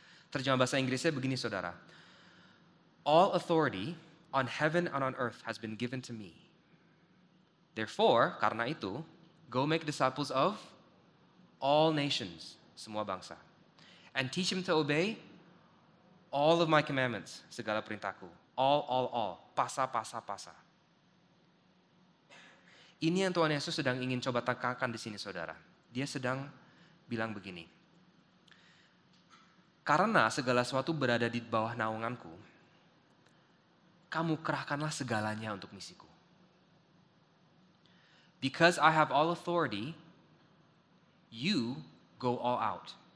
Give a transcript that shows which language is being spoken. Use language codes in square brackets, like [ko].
[id] Terjemah bahasa Inggrisnya begini saudara. [en] All authority on heaven and on earth has been given to me. Therefore, [id] karena itu, [en] go make disciples of all nations, [id] semua bangsa. [en] And teach them to obey all of my commandments, [id] segala perintahku. [en] All. Pasa. [id] Ini yang Tuhan Yesus sedang ingin coba tekankan di sini saudara. Dia sedang bilang begini. Karena segala sesuatu berada di bawah naunganku, kamu kerahkanlah segalanya untuk misiku. [en] Because I have all authority, you go all out.